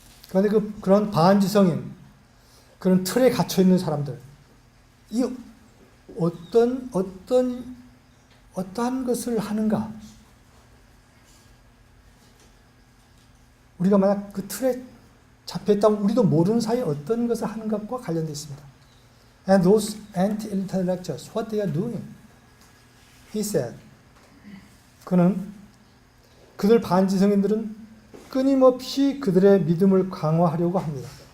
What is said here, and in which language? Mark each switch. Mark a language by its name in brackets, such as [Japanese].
[Korean] 그런데 그런 반지성인, 그런 틀에 갇혀 있는 사람들, 이 어떠한 것을 하는가? 우리가 만약 그 틀에 잡혀있다면 우리도 모르는 사이에 어떤 것을 하는 것과 관련되어 있습니다. [English] And those anti-intellectuals, what they are doing? [Korean] He said, 그들 반지성인들은 끊임없이 그들의 믿음을 강화하려고 합니다.